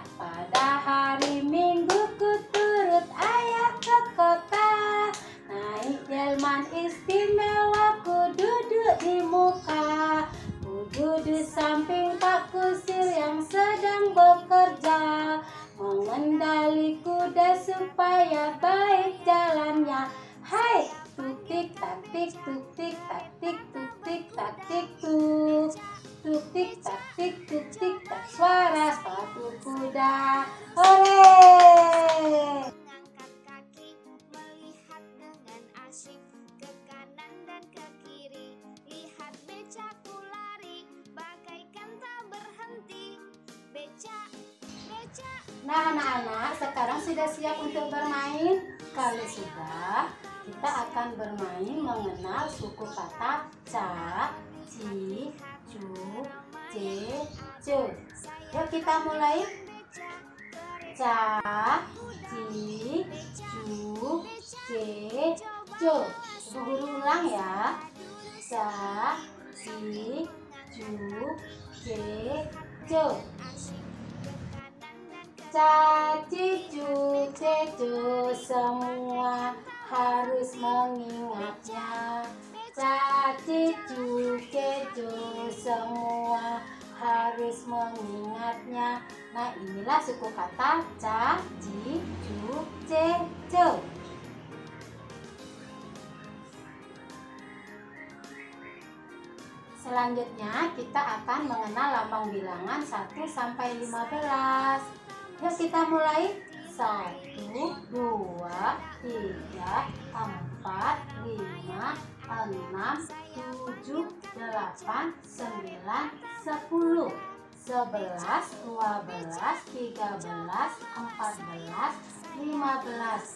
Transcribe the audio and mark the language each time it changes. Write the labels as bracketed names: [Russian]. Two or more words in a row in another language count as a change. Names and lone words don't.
[Indonesian] Pada hari Minggu ku turut ayah ke kota, naik delman istimewa, ku duduk di muka, ku duduk samping Pak Kusir yang sedang bekerja, mengendali kuda supaya baik jalannya. Hai, tuk-tik tak-tik, tuk-tik tak-tik, tuk-tik tak-tik tuk. Tuk-tik tak-tik, tuk-tik tak, suara sepatu kuda. Hore! Mengangkat kaki, melihat dengan asyik ke kanan dan ke kiri. Lihat becaku lari, bagaikan tak berhenti. Beca, beca. Nah anak-anak, sekarang sudah siap untuk bermain? Kalau sudah, kita akan bermain mengenal suku kata ca, ci, cu, ce, ce. Yuk kita mulai. Ca, ci, cu, ce, ce. Ibu guru ulang ya. Ca, ci, cu, ce, ce. Ca, ci, cu, ce, ce, semua harus mengingatnya. Ca, ci, cu, ce, ce, semua harus mengingatnya. Nah, inilah suku kata ca, ci, cu, ce, ce. Selanjutnya kita akan mengenal lambang bilangan 1 sampai 15. Yuk kita mulai. 1, 2, 3, 4, 5, 6, 7, 8, 9, 10, 11, 12, 13, 14, 15.